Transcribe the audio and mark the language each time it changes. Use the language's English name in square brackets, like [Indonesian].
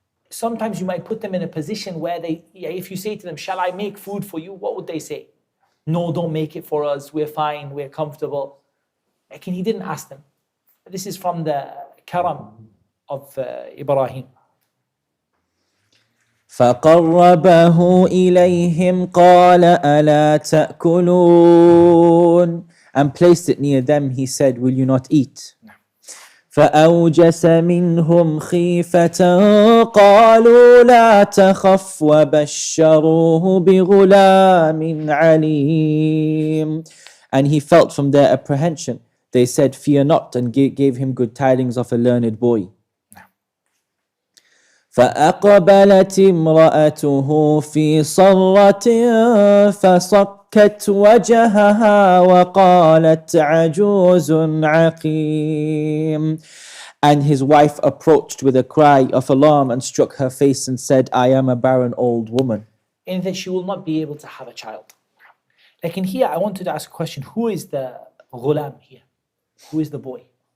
[English] Sometimes you might put them in a position where if you say to them, "Shall I make food for you?" What would they say? "No, don't make it for us. We're fine. We're comfortable." Again, he didn't ask them. This is from the karam of Ibrahim. [Arabic] فقربه إليهم قال ألا تأكلون. [English] And placed it near them, he said, "Will you not eat?" [Arabic] فأوجس منهم خيفة قالوا لا تخف وبشروه بغلام عليم. [English] And he felt from their apprehension. They said, "Fear not," and gave him good tidings of a learned boy. [Arabic] فأقبلت امرأته في صرة فصكت وجهها وقالت عجوز عقيم. [English] And his wife approached with a cry of alarm and struck her face and said, "I am a barren old woman." And that she will not be able to have a child. Like in here, I wanted to ask a question. Who is the Ghulam here. Who is the boy?